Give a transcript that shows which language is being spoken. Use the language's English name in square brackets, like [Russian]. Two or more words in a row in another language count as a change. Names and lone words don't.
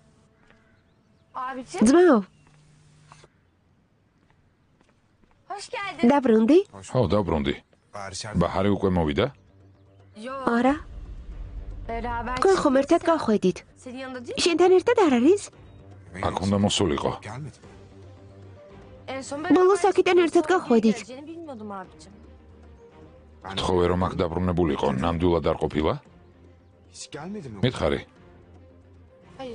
[Georgian] ძმაო, [Turkish] Hoş geldin. [Georgian] დაბრუნდი? ხო, დავბრუნდი. ბაჰარი უკვე მოვიდა? არა, [Turkish] Beraber [Georgian] თქვენ ხომ ერთად გავხვედით? [Turkish] senin yanında değil mi? [Georgian] შენთან ერთად არ არის? აქ უნდა მოსულიყო. [Turkish] En son [Georgian] Bolu sakiten ერთად გავხვედით. [Turkish] geleceğini bilmiyordum abicim. [Georgian] თხოვე რომ აქ დაბრუნებულიყო, ნამდვილად არ ყოფილა? [Turkish] Hiç gelmedi mi? [Georgian] მითხარი. [Turkish] Hayır.